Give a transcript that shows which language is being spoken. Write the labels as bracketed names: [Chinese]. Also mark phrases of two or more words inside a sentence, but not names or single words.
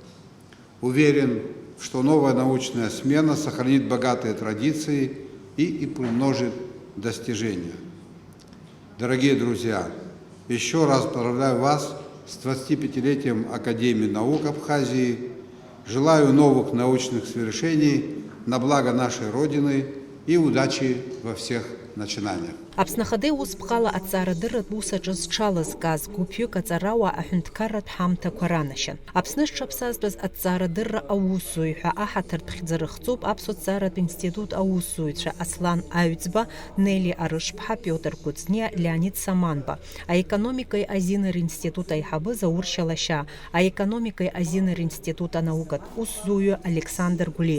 [Russian] Уверен, что новая научная смена сохранит богатые традиции и примножит достижения. Дорогие друзья, еще раз поздравляю вас с 25-летием Академии наук Абхазии. Желаю новых научных свершений на благо нашей Родины и удачи во всех начинания. [Abkhazian] Аԥснахадеи ус бҟала аҵаарадырратә усаҿы зҽалазкааз гәыԥҩык аҵарауаа аҳәынҭқарратә ҳамҭақәа ранашьан. Аԥсны зҽаԥсазтәыз аҵаарадырра аусзуҩҳәа аҳаҭыртә хьӡы рыхҵоуп Аԥсуа ҭҵааратә институт аусзуҩцәа Аслан Аҩӡба, Нели Арышԥҳа, Пиотр Куцниа, Леонид Саманба, аекономикеи азиныр институт аиҳабы Заур Шьалашьа, аекономикеи азиныр институт анаукатә усзуҩы Александр Гулиев.